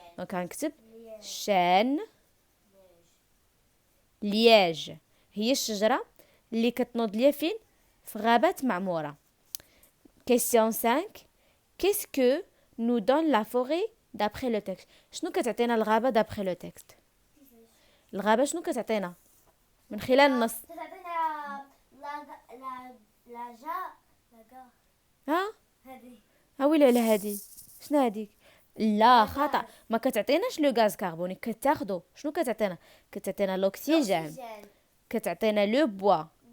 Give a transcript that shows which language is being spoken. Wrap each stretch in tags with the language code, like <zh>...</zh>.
<ar>دونك غنكتب chêne liège هي الشجرة اللي كتنوض ليا فين؟ في غابة معمورة.</ar> <fr>Question 5. Qu'est-ce que nous donne la forêt d'après le texte?</fr> <ar>شنو كتعطينا الغابة</ar> <fr>d'après le texte؟</fr> <ar>الغابة شنو كتعطينا من خلال النص؟ تعطينا لا جا ها هذه. ويلي على هادي شنو هاديك؟ لا خطأ، ما كتعطيناش لو غاز كربونيك، كتاخدو شنو كتعطينا؟ كتعطينا لوكسيجين، كتعطينا لو بوا.</ar>